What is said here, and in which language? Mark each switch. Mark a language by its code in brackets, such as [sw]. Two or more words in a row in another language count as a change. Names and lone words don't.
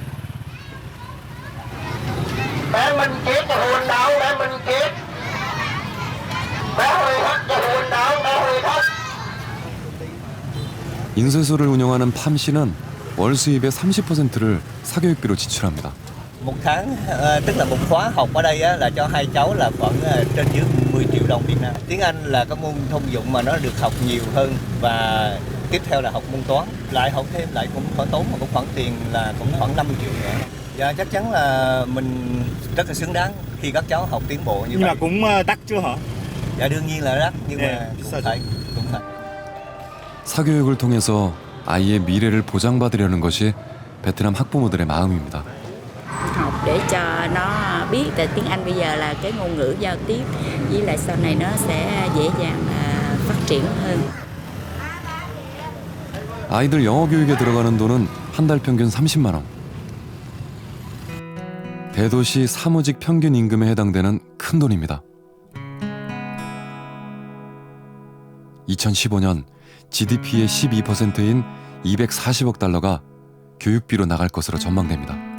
[ko] 인쇄소를 운영하는 팜 씨는 월 수입의 30%를 사교육비로 지출합니다. [vi] Một tháng, tức là một khóa học ở đây là cho hai cháu là khoảng trên dưới 10 triệu đồng Việt Nam. Tiếng Anh là cái môn thông dụng mà nó được học nhiều hơn và tiếp theo là học môn toán. Lại học thêm lại cũng phải tốn một khoản tiền là cũng khoảng 50 triệu nữa. Và chắc chắn là mình rất là xứng đáng khi các cháu học tiến bộ như vậy. Nhưng mà cũng đắt chưa hả? Dạ đương nhiên là đắt nhưng mà cũng phải. [ko] 사교육을 통해서 아이의 미래를 보장받으려는 것이 베트남 학부모들의 마음입니다. [vi] Học để cho nó biết là tiếng Anh bây giờ là cái ngôn ngữ giao tiếp, với lại sau này nó sẽ dễ dàng phát triển hơn. [ko] 아이들 영어 교육에 들어가는 돈은 한 달 평균 30만 원. 대도시 사무직 평균 임금에 해당되는 큰 돈입니다. 2015년 GDP의 12%인 240억 달러가 교육비로 나갈 것으로 전망됩니다.